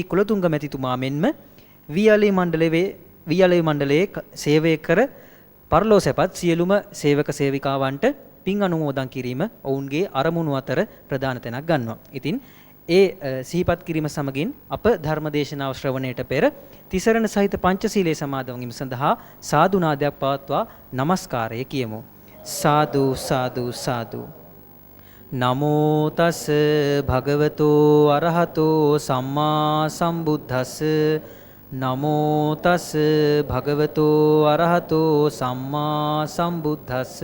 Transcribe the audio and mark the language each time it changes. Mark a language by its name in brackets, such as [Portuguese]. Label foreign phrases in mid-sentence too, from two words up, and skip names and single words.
[Sinhala] කුලතුංග මැතිතුමා මෙන්ම වීඅලවි මණ්ඩලයේ සේවය කර පරලෝ සැපත් සියලුම සේවක සේවිකාවන්ට පින් අනුමෝදන් කිරීම ඔවුන්ගේ අරමුණු අතර ප්‍රධාන තැනක් ගන්නවා. ඉතින් ඒ සිහිපත් කිරීම සමගින් අප ධර්මදේශනාව ශ්‍රවණයට පෙර තිසරණ සහිත පංචශීලයේ සමාදන් වීම සඳහා සාදු නාදයක් පවත්වා নমස්කාරය කියමු. සාදු සාදු සාදු. [Pali] නමෝ තස් භගවතෝ අරහතෝ සම්මා සම්බුද්දස්ස. නමෝ තස් භගවතෝ අරහතෝ සම්මා සම්බුද්දස්ස.